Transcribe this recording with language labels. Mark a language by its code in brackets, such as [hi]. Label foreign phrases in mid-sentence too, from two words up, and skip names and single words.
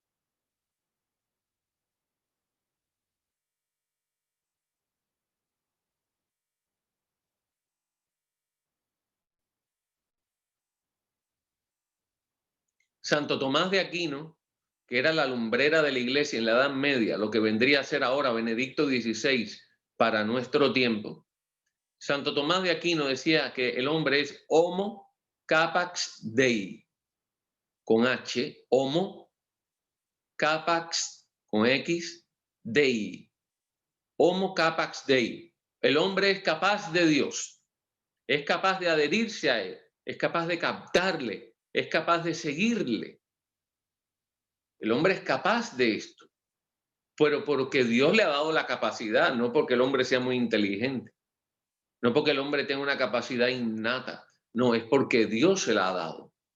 [es] Santo Tomás de Aquino, que era la lumbrera de la iglesia en la Edad Media, lo que vendría a ser ahora Benedicto XVI para nuestro tiempo. Santo Tomás de Aquino decía que el hombre es [la] homo capax Dei, [es] con H, [la] homo capax, [es] con X, Dei, [la] homo capax Dei. [es] El hombre es capaz de Dios, es capaz de adherirse a él, es capaz de captarle, es capaz de seguirle. El hombre es capaz de esto, pero porque Dios le ha dado la capacidad, no porque el hombre sea muy inteligente, no porque el hombre tenga una capacidad innata, no, es porque Dios se la ha dado.